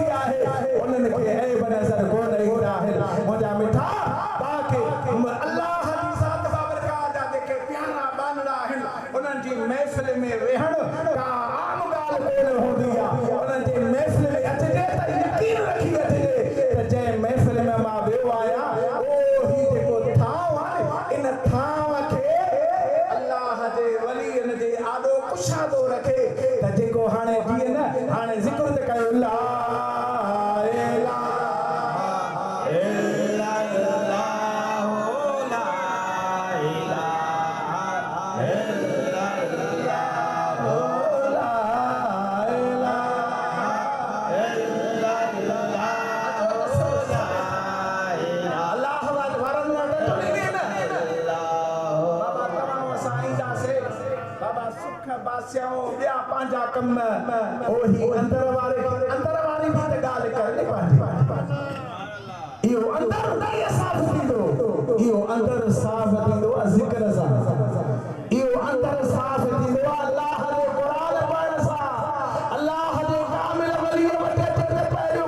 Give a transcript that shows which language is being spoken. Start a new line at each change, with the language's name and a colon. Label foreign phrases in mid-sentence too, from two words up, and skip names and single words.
Sindhi: आहे उन्हनि खे ऐब नज़र कोन ईंदा आहिनि मुंहिंजा मिठा बाक़ी अल्लाह जी ज़ात बाबरकात जा जेके प्यारा बानड़ा आहिनि उन्हनि जी महफ़िल में वेहण का आम ॻाल्हि कोन हूंदी आहे उन्हनि जी महफ़िल में अचिजे त यकीन रखी अचिजे त जंहिं महफ़िल में मां वियो आहियां उहो ही जेको ठाव आहे इन ठाव कुशादो रखे त जेको हाणे जीअं न हाणे ज़िक्र त कयो ला
Arabic: إله إلا الله لا إله إلا الله لا إله إلا الله
Sindhi: अल्लाह वारन न बाबा तमाम साईं जा से बाबा सुख बासियाओ ॿिया पंहिंजा कम ओही अंदर वारी भी त ॻाल्हि करणी पवंदी इहो अंदर साफ़ थींदो इहो अंदर साफ़ थींदो ज़िक्र सां इहो अंदर साफ़ थींदो अल्लाह जे क़ुरान पढ़ण सां अल्लाह जे कामिल वली वटे ते पहिरियों